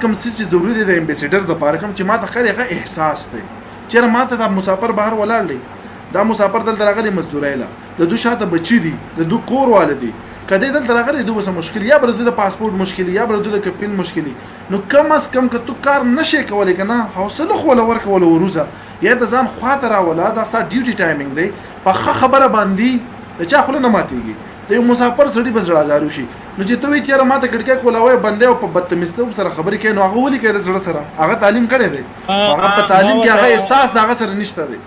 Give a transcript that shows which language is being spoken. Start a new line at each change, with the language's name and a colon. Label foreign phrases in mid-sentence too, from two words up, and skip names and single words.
Pashto: کوم څه چې ضروري دی د امبیسیډر دپاره کوم چې ما ته ښکاري هغه احساس دی چېرې ما ته دا مسافر بهر ولاړ دی دا مسافر دلته راغلی مزدورۍ له د دوی شاته بچي دي د دوی کور واله دي که دی دلته راغلی دوی به څه مشکل یا به د دوی د پاسپورټ مشکل یا به د دوی د کپین مشکل نو کم از کم که تو کار نشې کولی که نه حوصله خو وله ورکوله وروځه یا د ځان خواته راوله دا ستا
English: duty timing
Pashto: دی په ښه خبره باندې د چا خوله نه ماتېږي د یو مسافر سړي به زړه ازارو شي نو چې ته وایې چې یاره ما ته کړکۍ کولاوی بندی او په بدتمیزتوب سره خبرې کوي نو هغه ولې کوي د زړه سره هغه تعلیم کړی دی هغه په تعلیم کې هغه احساس د هغه سره نشته دی